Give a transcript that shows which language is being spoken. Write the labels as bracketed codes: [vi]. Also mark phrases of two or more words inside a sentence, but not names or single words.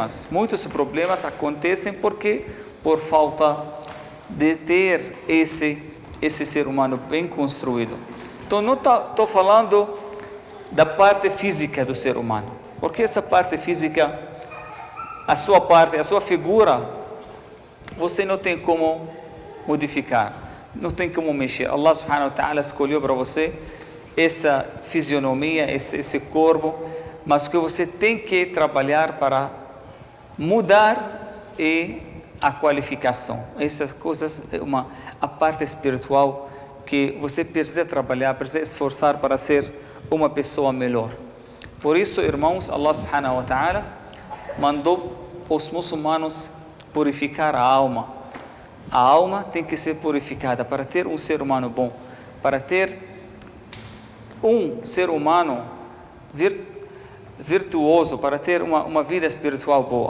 [pt] Muitos problemas acontecem por falta de ter esse ser humano bem construído. Então não estou falando da parte física do ser humano, porque essa parte física, a sua figura, você não tem como modificar, não tem como mexer. [ar] الله سبحانه وتعالى [pt] escolheu para você essa fisionomia, esse corpo, mas o que você tem que trabalhar para mudar é a qualificação. Essas coisas é a parte espiritual que você precisa trabalhar, precisa esforçar para ser uma pessoa melhor. Por isso, irmãos, [ar] الله سبحانه وتعالى [pt] mandou os muçulmanos purificar a alma. A alma tem que ser purificada para ter um ser humano bom, para ter um ser humano virtuoso, para ter uma vida espiritual boa.